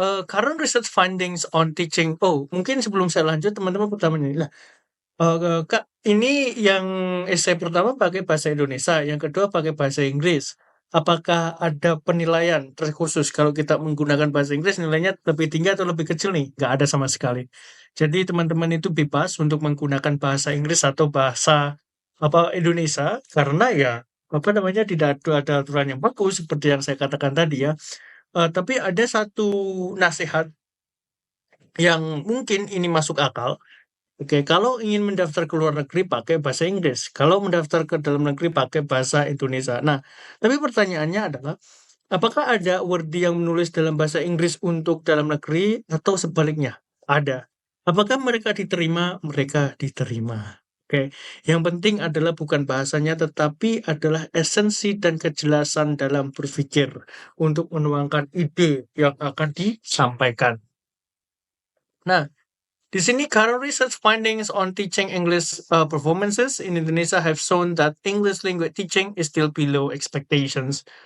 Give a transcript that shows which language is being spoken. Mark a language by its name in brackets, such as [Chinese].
[English] Current research findings on teaching. [Indonesian] Oh, mungkin sebelum saya lanjut, teman-teman pertama nih. Kak, ini yang esai pertama pakai bahasa Indonesia, yang kedua pakai bahasa Inggris. Apakah ada penilaian terkhusus kalau kita menggunakan bahasa Inggris nilainya lebih tinggi atau lebih kecil nih? Nggak ada sama sekali. Jadi teman-teman itu bebas untuk menggunakan bahasa Inggris atau bahasa Indonesia karena ya tidak ada aturan yang bagus seperti yang saya katakan tadi ya. Tapi ada satu nasihat yang mungkin ini masuk akal. Oke, kalau ingin mendaftar ke luar negeri pakai bahasa Inggris, kalau mendaftar ke dalam negeri pakai bahasa Indonesia. Nah, tapi pertanyaannya adalah, apakah ada Wardi yang menulis dalam bahasa Inggris untuk dalam negeri atau sebaliknya? Ada. Apakah mereka diterima? Mereka diterima. Oke, yang penting adalah bukan bahasanya, tetapi adalah esensi dan kejelasan dalam berpikir untuk menuangkan ide yang akan disampaikan. Nah, di sini [English] current research findings on teaching English performances in Indonesia have shown that English language teaching is still below expectations.